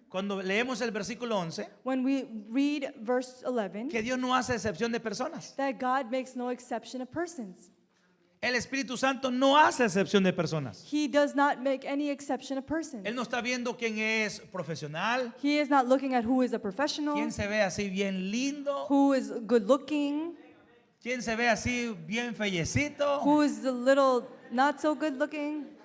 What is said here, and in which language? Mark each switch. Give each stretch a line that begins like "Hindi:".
Spanish: cuando leemos el versículo 11,
English: when we read verse 11,
Spanish: que Dios no hace excepción de personas.
English: that God makes no exception of persons.
Spanish: El Espíritu Santo no hace excepción de personas.
English: He does not make any exception of persons.
Spanish: Él no está viendo quién es profesional,
English: He is not looking at who is a professional,
Spanish: quién se ve así bien lindo,
English: who is good looking,
Spanish: quién se ve así bien fellecito.
English: who is a little not so good looking,